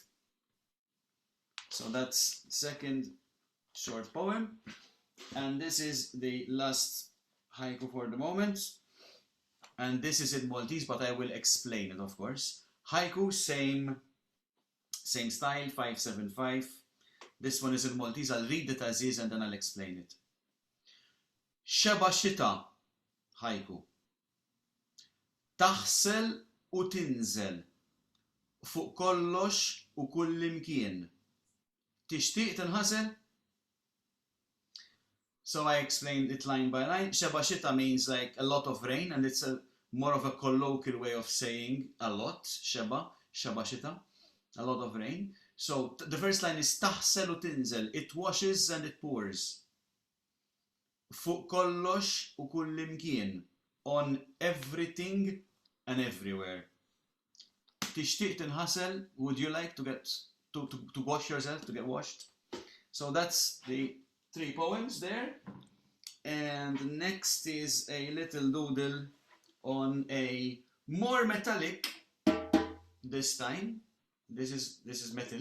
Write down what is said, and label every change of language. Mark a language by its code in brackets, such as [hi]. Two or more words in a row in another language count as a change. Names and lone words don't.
[en] So that's second short poem, and this is the last haiku for the moment, and this is in Maltese, but I will explain it, of course. Haiku, same style, 575. This one is in Maltese. I'll read it as is and then I'll explain it. [mt] Xeba xita, haiku. Taħsel u tinżel fuq kollox u kull imkien. Tixtieq tinħasel? [en] So I explained it line by line. [mt] Xeba xita [en] means like a lot of rain, and it's more of a colloquial way of saying a lot. [mt] Xeba xita, [en] a lot of rain. So the first line is [mt] taħsel u tinżel. [en] It washes and it pours. [mt] Fuq kollox u kull imkien. [en] On everything and everywhere. [mt] Tixtieq tinħasel? [en] Would you like to get to wash yourself, to get washed? So that's the 3 poems there. And next is a little doodle on a more metallic this time. This is metal.